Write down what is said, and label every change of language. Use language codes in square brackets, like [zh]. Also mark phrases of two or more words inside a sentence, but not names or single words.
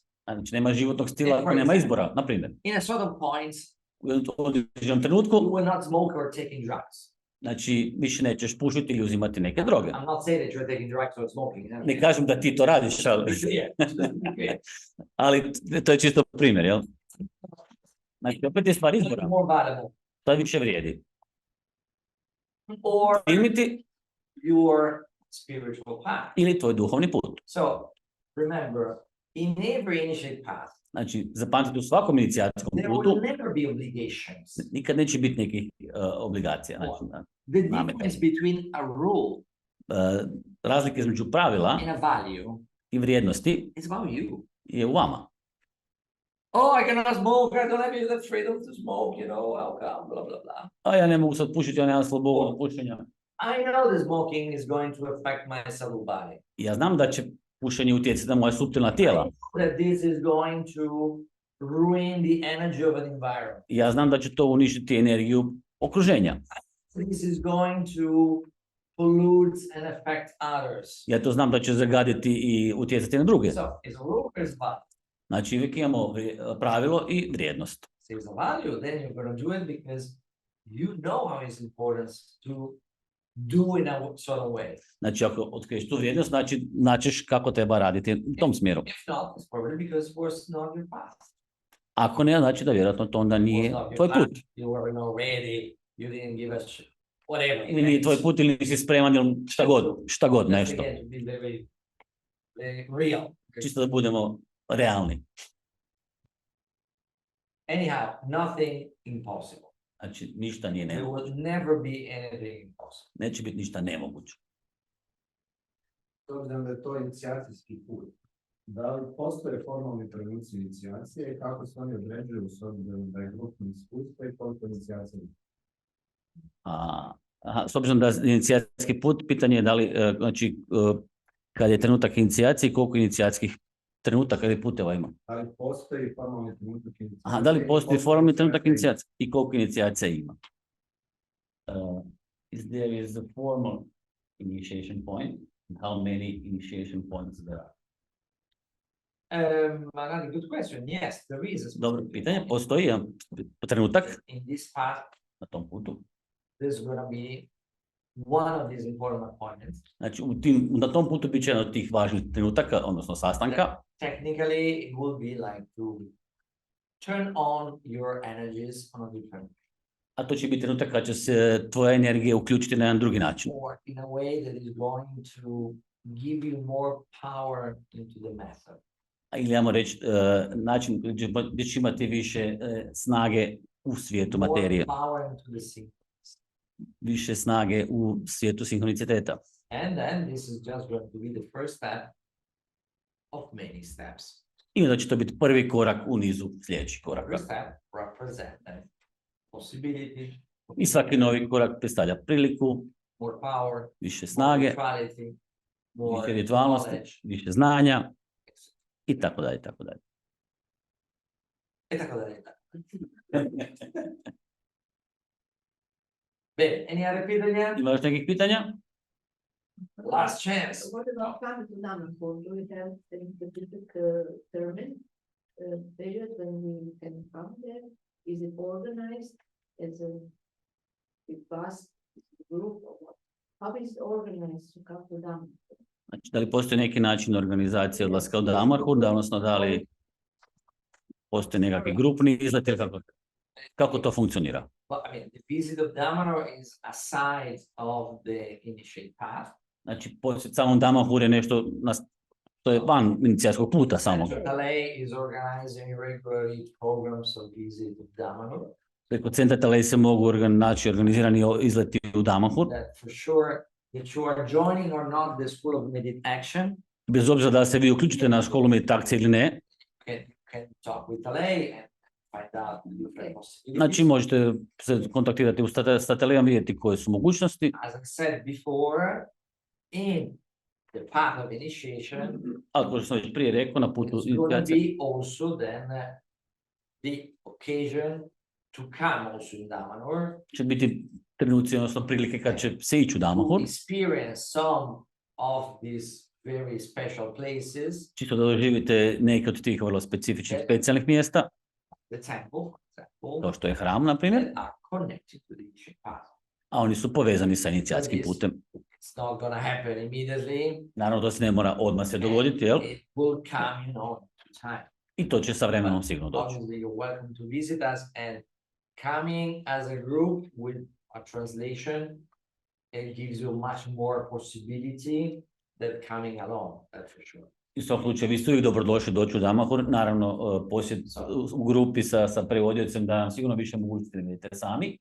[hr] Znači, nema životnog stila ako nema izbora. Na primjer, [en] In a certain point, [hr] u određenom [en] you [hr] trenutku, [en] will not smoke or taking drugs. [hr] znači, više nećeš pušiti ili uzimati neke droge. [en] I'm not saying that you're taking drugs or smoking. You know? [hr] Ne kažem da ti to radiš, ali, [en] Yeah. [hr] ali to je čisto primjer, jel? Znači, opet je stvar izbora. [en] More valuable. [hr] To više vrijedi. [en] Or [hr] Ili ti, [en] your spiritual path. [hr] ili tvoj duhovni put. [en] So remember, in every initiate path, [hr] Znači, zapamtite u svakom inicijacijskom [en] there [hr] putu [en] will never be obligations. [hr] nikad neće biti nekih obligacija. Znači, [en] The [hr] Nametanje. [en] difference between a rule [hr] razlike između pravila [en] and a value [hr] i vrijednosti [en] is about you. [hr] je u vama. [en] Oh, I cannot smoke. I don't have the freedom to smoke. You know, how come? Blah blah blah. [hr] A ja ne mogu sad pušiti, ja nemam slobodu od pušenja. [en] I know the smoking is going to affect my subtle body. [hr] Ja znam da će pušenje utjecati na moja suptilna tijela. [en] That this is going to ruin the energy of an environment. [hr] Ja znam da će to uništiti energiju okruženja. [en] This is going to pollute and affect others. [hr] Ja to znam da će zagaditi i utjecati na druge. [en] So, is a rule is value. [hr] Znači, uvijek imamo pravilo i vrijednost. [en] So, it's a value, then you're going to do it because you know how it's important to do in a certain way. [hr] Znači, ako otkriješ tu vrijednost, znači značiš kako treba raditi u tom smjeru. [en] If not, it's probably because it was not your path. [hr] Ako ne, znači da vjerojatno to onda nije [en] Was not your [hr] tvoj [en] path. [hr] put. [en] You were not ready. You didn't give us whatever. [hr] Ili nije tvoj put, ili nisi spreman, ili šta god, nešto. [en] Again, to be very, very real. [hr] Čisto da budemo realni. [en] Anyhow, nothing impossible. [hr] Znači, ništa nije [en] There [hr] nemoguće. [en] will never be anything impossible. [hr] Neće biti ništa nemoguće. S obzirom da je to inicijacijski put, da li postoje formalni trenuci inicijacije i kako se oni određuju s obzirom da je grupno iskustvo i koliko inicijacija? S obzirom da je inicijacijski put, pitanje je da li, znači, kad je trenutak inicijacije, koliko inicijacijskih trenutaka ili puteva ima. Da li postoji formalni trenutak inicijacije? Da li postoji formalni trenutak inicijacije i koliko inicijacija ima. [en] Is there is a formal initiation point and how many initiation points there are? Another good question. Yes, there is a [hr] Dobro [en] specific [hr] pitanje, [en] moment. [hr] postoji jedan trenutak [en] In this path, [hr] na tom putu. [en] there's going to be one of these important appointments. [hr] Znači, na tom putu bit će jedan od tih važnih trenutaka, odnosno sastanka. [en] Technically, it will be like to turn on your energies on a different, [hr] A to će biti trenutak kad će se tvoja energija uključiti na jedan drugi način. [en] or in a way that is going to give you more power into the method. [hr] Ili ajmo reći, način gdje će imati više snage u svijetu [en] More [hr] materije, [en] power into the sequence. [hr] više snage u svijetu sinhroniciteta. [en] And then this is just going to be the first step of many steps. [hr] I onda će to biti prvi korak u nizu sljedećih koraka. [en] First step represents a possibility, [hr] I svaki novi korak predstavlja priliku, [en] more power, [hr] više [en] more [hr] snage, [en] rituality, more [hr] više ritualnosti, [en] knowledge, [hr] više znanja i tako dalje, tako dalje. e tako dalje. [en] Bene, any other pitanja? [hr] Ima još nekih pitanja? [en] Last chance. What about coming to Damanhur? Do we have a specific term, period when we can come there? Is it organized as a bus group or what? How is it organized to come to Damanhur? [hr] Znači, da li postoji neki način organizacije odlaska u Damanhur, odnosno da li postoji nekakvi grupni izlet ili kako to funkcionira? [en] Well, I mean, the visit of Damanhur is a side of the initiate path. [hr] Znači, posjet samom Damanhur je nešto što je van inicijacijskog puta samog. [en] Talay is organizing regularly programs of visit of Damanhur. [hr] Preko centra Talay se mogu naći organizirani izleti u Damanhur. [en] That for sure, that you are joining or not the School of Medit-Action, [hr] Bez obzira da se vi uključite na školu meditacije ili ne, [en] can talk with Talay and find out the different possibilities. [hr] znači možete se kontaktirati sa Talayom, vidjeti koje su mogućnosti. [en] As I said before, in the path of initiation, [hr] Ali kao što sam već prije rekao, na putu [en] it's going to [hr] inicijacije, [en] be also then the occasion to come also in Damanhur, [hr] će biti trenuci, odnosno prilike kad će se ići u [en] to Damanhur, experience some of these very special places, [hr] čisto da doživite neke od tih vrlo specifičnih, specijalnih mjesta, [en] the temple, for example, [hr] kao što je hram, na primjer, [en] that are connected to the initiate path. [hr] a oni su povezani sa inicijacijskim putem. [en] It's not going to happen immediately. [hr] Naravno, to se ne mora odmah se dogoditi, jel? [en] It will come, to time. [hr] I to će sa vremenom sigurno doći. [en] Obviously, you're welcome to visit us, and coming as a group with a translation, it gives you much more possibility than coming alone, that's for sure. [hr] U svakom slučaju, vi ste uvijek dobrodošli doći u Damanhur. Naravno, posjet u grupi sa prevodiocem da nam sigurno više mogućnosti da vidite sami.